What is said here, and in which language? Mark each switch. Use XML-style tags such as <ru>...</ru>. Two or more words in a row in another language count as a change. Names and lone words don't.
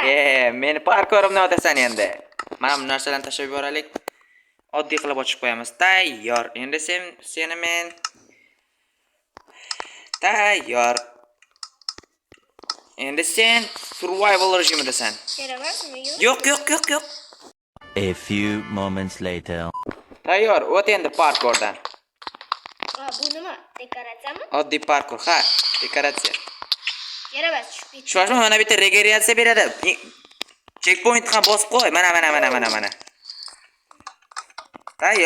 <uz>Meni parkorimni otasan endi. Mana bu narsalarni tashlab yuboraylik. Oddiy qilib ochib qo'yamiz. Tayyor. Endi seni men tayyor. Endi sen survival rejimidasan. Yaramasmi? Yo'q.</uz> <en>A few moments later.</en> <uz>Tayyor. O't endi parkordan. Bu nima? Dekoratsiyami? Oddiy parkur, ha, dekoratsiya. Yaramas, tushib ketdi. Shoshma, mana bitta regeneratsiya beradi. Checkpoint ham bosib qo'y. Mana. Tayyor.</uz>